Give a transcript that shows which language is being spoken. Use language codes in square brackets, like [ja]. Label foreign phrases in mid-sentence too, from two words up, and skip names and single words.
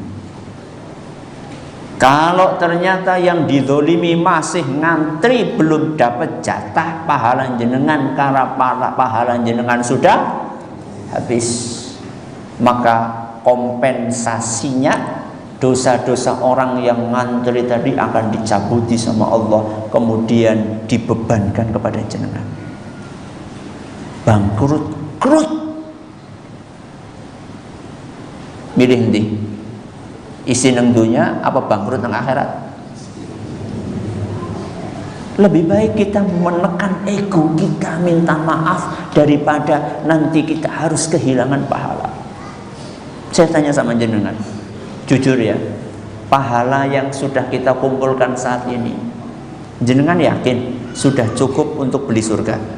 [id] Kalau ternyata yang dizolimi masih ngantri belum dapat jatah pahala jenengan karena pahala jenengan sudah habis, maka kompensasinya dosa-dosa orang yang ngantri tadi akan dicabuti sama Allah, kemudian dibebankan kepada jenengan. Bangkrut, krut. [jv] Milih ndi? Isi nang dunia apa bangkrut nang akhirat? [id] Lebih baik kita menekan ego kita, minta maaf, daripada nanti kita harus kehilangan pahala. Saya tanya sama jenengan, jujur ya, pahala yang sudah kita kumpulkan saat ini, jenengan yakin sudah cukup untuk beli surga?